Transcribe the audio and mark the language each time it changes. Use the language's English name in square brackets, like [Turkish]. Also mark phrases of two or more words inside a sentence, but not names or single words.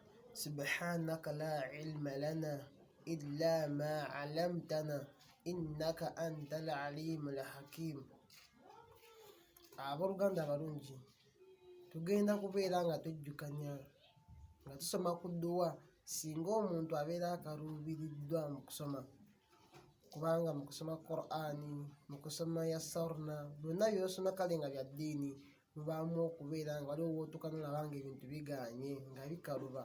[Arabic] سبحانك لا علم لنا إلا ما علمتنا إنك أنت العليم الحكيم. [Ganda] Abaluganda abalungi, tugenda kubeera nga tujjukanya nga tusoma ku dduwa singa omuntu abeera akaluubiriddwa mu kusoma, kubanga mu kusoma Qur'ani, mu kusoma Yassarna, byonna by'osoma kale nga bya ddiini, mubaamu okubeera nga waliwo w'otuuka n'olaba nga ebintu bigaanye nga bikaluba.